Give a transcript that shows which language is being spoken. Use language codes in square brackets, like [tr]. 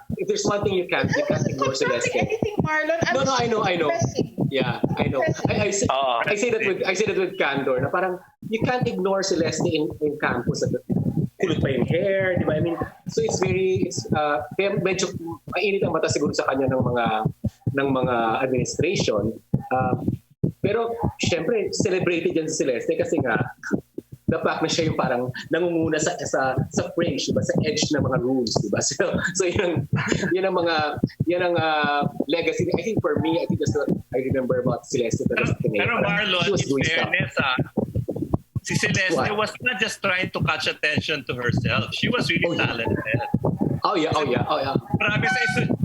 [en] If there's one thing you can't ignore Celeste. Anything, Marlon. No, I know. Yeah, I know. I say that with candor. [tl] Na parang [en] you can't ignore Celeste in campus. [tl] kulot pa yung hair, di ba? [en] I mean, [tl] so kaya medyo mainit ang mata siguro sa kanya ng mga administration. Pero syempre, celebrated yan si Celeste kasi nga, [en] the fact [tl] na siya yung parang nangunguna sa fringe, diba? Sa edge ng mga rules, diba? So yun ang legacy. [en] I think for me, I think that's what I remember about Celeste. Pero Marlon, in fairness, si Celeste was not just trying to catch attention to herself. She was really talented. Oh yeah. [tl] Marami sa iso.